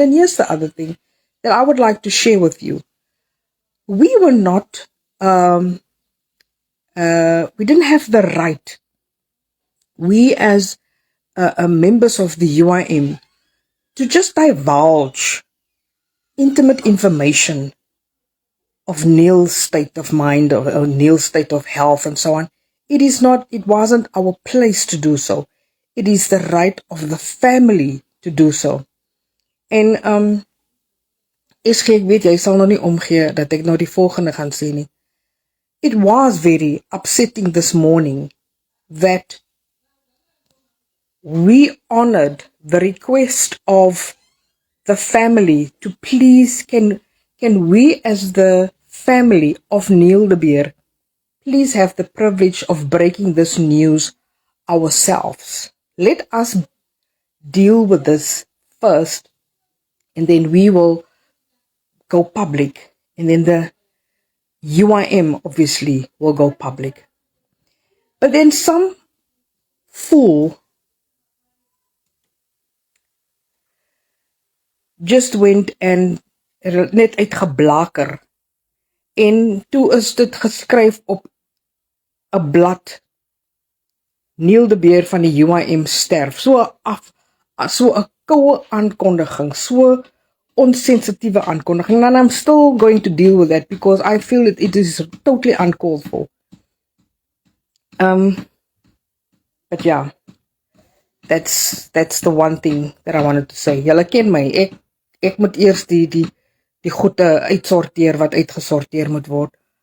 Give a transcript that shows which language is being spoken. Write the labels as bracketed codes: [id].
[en] And here's the other thing that I would like to share with you. We were not, we didn't have the right, we as members of the UIM, to just divulge intimate information of Neil's state of mind or Neil's state of health and so on. It wasn't our place to do so. It is the right of the family to do so. [af] En ek weet jy sal nou nie omgee dat ek nou die volgende gaan sê nie. [en] It was very upsetting this morning that we honored the request of the family to please can we as the family of Neil de Beer please have the privilege of breaking this news ourselves. Let us deal with this first, and then we will go public, and then the UIM obviously will go public. But then some fool just went and [af] net uitgeblaker, en toe is dit geskryf op 'n blad, Neil de Beer van die UIM sterf. So 'n koue aankondiging, so onsensitiewe aankondiging. [en] And I'm still going to deal with that because I feel it is totally uncalled for. But yeah, that's the one thing that I wanted to say. [af] Julle ken my, ek moet eers die goede uitsorteer wat uitgesorteer moet word.